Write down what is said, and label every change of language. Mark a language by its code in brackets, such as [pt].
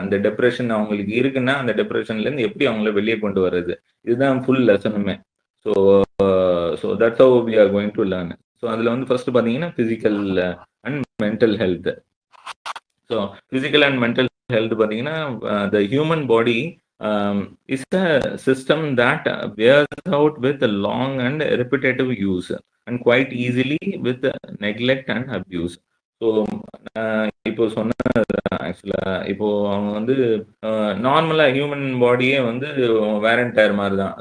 [ta] அந்த டெப்ரெஷன் அவங்களுக்கு இருக்குன்னா அந்த டெப்ரெஷன்ல இருந்து எப்படி அவங்கள வெளியே கொண்டு வர்றது, இதுதான் full லெசனுமே. [en] So so that's how we are going to learn. So [ta] அதுல வந்து [en] First பாத்தீங்கன்னா physical and mental health. So physical and mental health பாத்தீங்கன்னா the human body is a system that wears out with a long and repetitive use and quite easily with neglect and abuse. [ta] So இப்போ சொன்ன ஆக்சுவலா இப்போ அவங்க வந்து நார்மலா human பாடியே வந்து வேர் அண்ட் டயர் மாதிரி தான்.